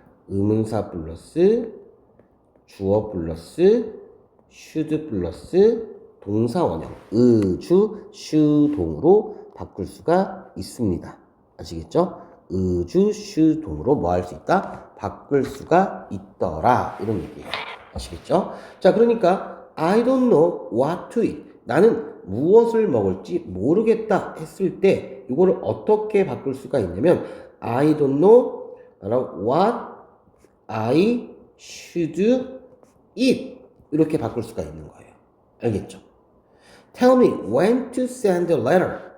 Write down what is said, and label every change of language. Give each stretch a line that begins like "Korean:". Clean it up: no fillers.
Korean: 의문사 플러스 주어 플러스 should 플러스 동사 원형 의주 슈동으로 바꿀 수가 있습니다. 아시겠죠? 의주 슈동으로 뭐 할 수 있다? 바꿀 수가 있더라. 이런 얘기예요. 아시겠죠? 자, 그러니까
English: I don't know what to eat.
Korean: 나는 무엇을 먹을지 모르겠다 했을 때 이거를 어떻게 바꿀 수가 있냐면
English: I don't know what I should eat
Korean: 이렇게 바꿀 수가 있는 거예요. 알겠죠?
English: Tell me when to send a letter.